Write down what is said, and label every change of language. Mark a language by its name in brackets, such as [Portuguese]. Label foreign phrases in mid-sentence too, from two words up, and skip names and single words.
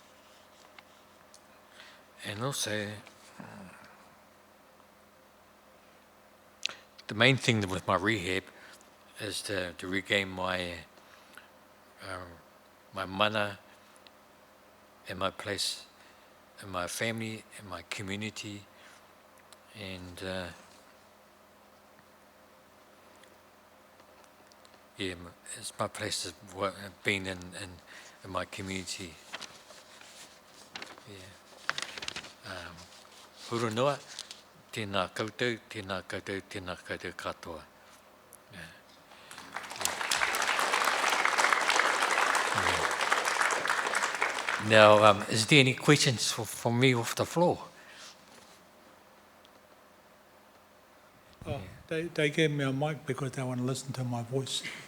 [English] And also, the main thing with my rehab is to regain my my mana and my place in my family and my community, and it's my place of being in my community. Yeah. [Māori] Huru noa, tēnā koutou, tēnā koutou, tēnā koutou katoa. [English] Now, is there any questions for me off the floor? Oh, they gave me a mic because they want to listen to my voice.